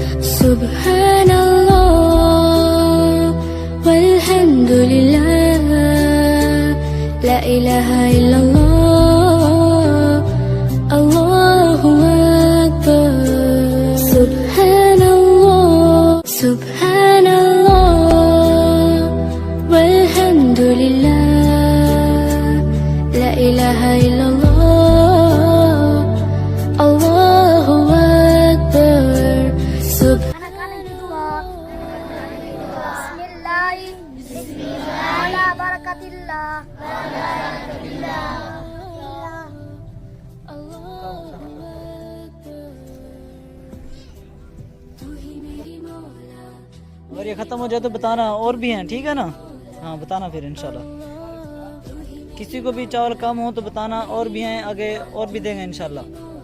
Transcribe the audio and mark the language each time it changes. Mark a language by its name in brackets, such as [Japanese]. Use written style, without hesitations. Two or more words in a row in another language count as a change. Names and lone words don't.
[Arabic] سبحان الله، والحمد لله، لا إله إلا الله، الله أكبر، سبحان الله، سبحان الله، والحمد لله، لا إله إلا الله، الله أكبر, [Indonesian] Anak kanan kedua. Bismillah. [Arabic] على بركة الله. [Hindi] अगर ये ख़त्म हो जाए तो बताना, और भी हैं, ठीक है ना? हाँ बताना फिर इंशाल्लाह। किसी को भी चावल कम हो तो बताना, और भी हैं आगे, और भी देंगे इंशाल्लाह।